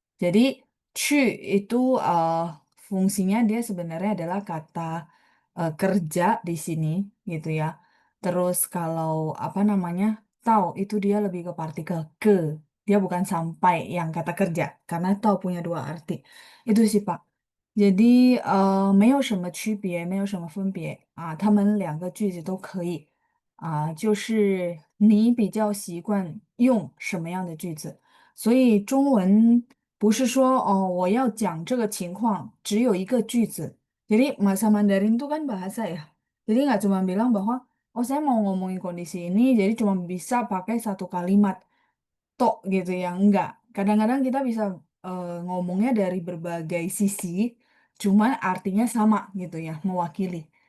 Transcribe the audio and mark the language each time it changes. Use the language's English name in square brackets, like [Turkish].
[Indonesian] Jadi 去 itu fungsinya dia sebenarnya adalah kata kerja di sini gitu ya. Terus kalau apa namanya tahu itu dia lebih ke partikel ke. Dia bukan sampai yang kata kerja karena tahu punya 2 arti. Itu sih Pak. [Chinese] jadi没有什么区别，没有什么分别他们2个句子都可以就是你比较习惯用什么样的句子。所以中文不是说哦，我要讲这个情况只有一个句子。 [Indonesian] Jadi masa Mandarin itu kan bahasa ya. Jadi nggak cuma bilang bahwa oh saya mau ngomongin kondisi ini, jadi cuma bisa pakai 1 kalimat tok gitu ya. Enggak. Kadang-kadang kita bisa ngomongnya dari berbagai sisi, cuman artinya sama gitu ya, mewakili.